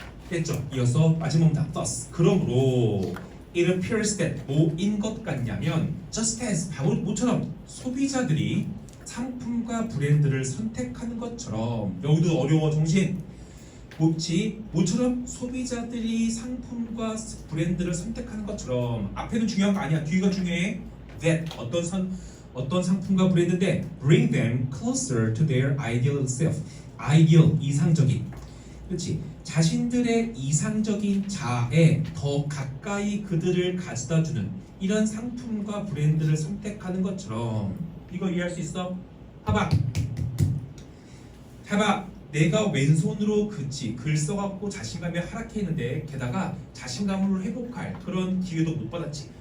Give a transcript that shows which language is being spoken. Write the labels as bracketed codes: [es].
[ko] 됐죠? 이어서 마지막 문장 thus. 그러므로 [en] it appears that [ko] 뭐인 것 같냐면 [en] just as [ko] 바로 모처럼 소비자들이 상품과 브랜드를 선택하는 것처럼. 여기도 어려워 정신. 모처럼 소비자들이 상품과 브랜드를 선택하는 것처럼. 앞에는 중요한 거 아니야. 뒤가 중요해. [en] that [ko] 어떤 상품과 브랜드인데 [en] bring them closer to their ideal self. [ko] ideal 이상적인. 그렇지. 자신들의 이상적인 자아에 더 가까이 그들을 가져다주는 이런 상품과 브랜드를 선택하는 것처럼. 이거 이해할 수 있어? 봐봐. 내가 왼손으로 글 써갖고 자신감이 하락해 있는데 게다가 자신감을 회복할 그런 기회도 못 받았지.